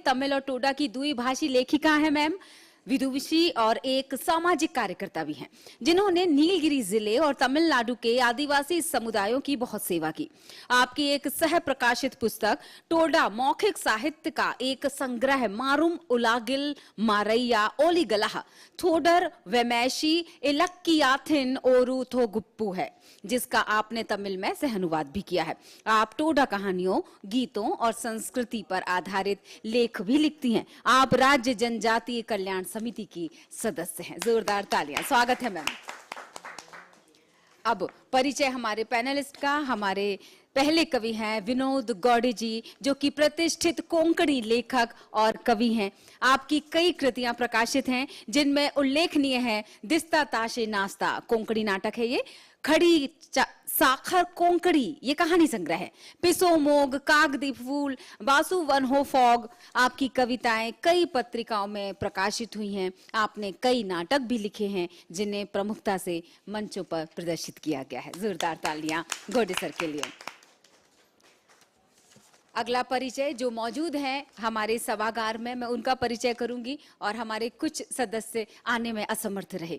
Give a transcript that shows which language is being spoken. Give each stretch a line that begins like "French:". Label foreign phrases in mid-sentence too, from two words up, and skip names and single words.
Hindi: तमिल और टोडा की द्विभाषी लेखिका है मैम, विदुषी और एक सामाजिक कार्यकर्ता भी हैं, जिन्होंने नीलगिरी जिले और तमिलनाडु के आदिवासी समुदायों की बहुत सेवा की। आपकी एक सह प्रकाशित पुस्तक टोडा मौखिक साहित्य का एक संग्रह मारुम उलागिल मारैया ओलीगलाह थोडर वेमैशी इलक्कियाथिन ओरू थोगुप्पू है, जिसका आपने तमिल में सह अनुवाद भी किया है। आप टोडा कहानियों, गीतों और संस्कृति पर आधारित लेख भी लिखती हैं। आप राज्य जनजातीय कल्याण समिति की सदस्य हैं। जोरदार तालियां, स्वागत है मैम। अब परिचय हमारे पैनलिस्ट का। हमारे पहले कवि हैं विनोद गौड़े जी, जो कि प्रतिष्ठित कोंकणी लेखक और कवि हैं। आपकी कई कृतियां प्रकाशित हैं, जिनमें उल्लेखनीय है दिस्ता ताशे नास्ता कोंकणी नाटक है, ये खड़ी साखर कोंकड़ी ये कहानी संग्रह है, पिसो मोग कागदी फूल बासु वन हो फॉग। आपकी कविताएं कई पत्रिकाओं में प्रकाशित हुई हैं। आपने कई नाटक भी लिखे हैं, जिन्हें प्रमुखता से मंचों पर प्रदर्शित किया गया है। जोरदार तालियां गौडे सर के लिए। अगला परिचय जो मौजूद हैं हमारे सभागार में, मैं उनका परिचय करूंगी और हमारे कुछ सदस्य आने में असमर्थ रहे।